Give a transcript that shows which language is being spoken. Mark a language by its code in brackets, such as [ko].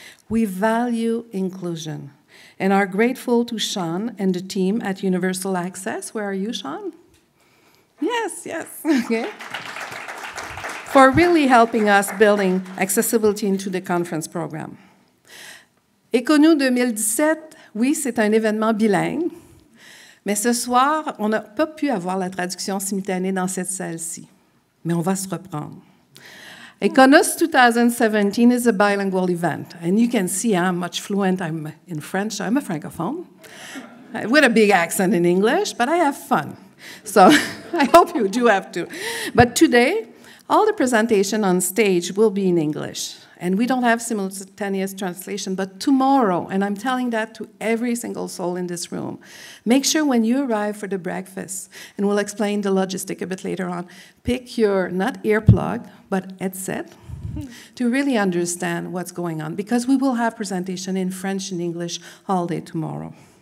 [en] We value inclusion and are grateful to Sean and the team at Universal Access. Where are you, Sean? Yes, okay. For really helping us building accessibility into the conference program. [fr] EconoUS 2017, oui, c'est un événement bilingue, mais ce soir, on n'a pas pu avoir la traduction simultanée dans cette salle-ci, mais on va se reprendre. [en] EconoUS 2017 is a bilingual event, and you can see I'm much fluent. I'm in French. I'm a francophone with a big accent in English, but I have fun. So I hope you do have to. But today, all the presentation on stage will be in English, and we don't have simultaneous translation, but tomorrow, and I'm telling that to every single soul in this room, make sure when you arrive for the breakfast, and we'll explain the logistic a bit later on, pick your, not earplug, but headset, to really understand what's going on, because we will have presentation in French and English all day tomorrow.